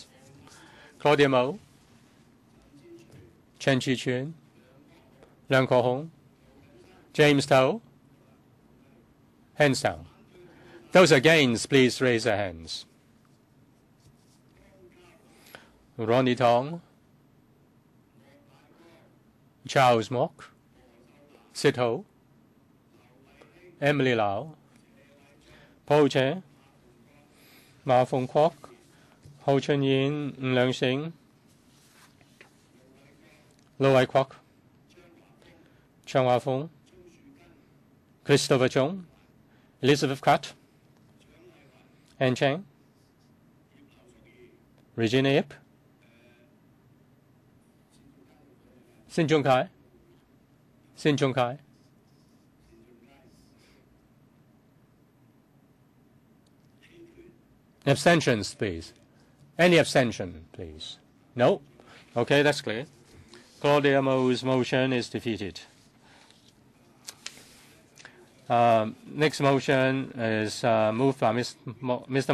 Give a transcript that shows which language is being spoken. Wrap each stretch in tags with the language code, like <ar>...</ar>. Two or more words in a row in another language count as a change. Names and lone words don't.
<en>Claudia MO, Chen Chi-chun, Leung Ko-hong, James Tao. Hands down. Those against, please raise their hands. Ronnie Tong, Charles Mok, Sid Ho, Emily Lau, Paul Che, Ma Fong Kwok, Ho Chun Yin, Leung Sing, Lo Wai Kwok, Chang Hua Fong, Christopher Chung, Elizabeth Kat, Ann Cheng, Regina Ip, Sin Chung Kai. Sin Chung Kai. Abstentions, please. Any abstention, please? No? Okay, that's clear. Claudia MO's motion is defeated. Next motion is moved by Mr.</en>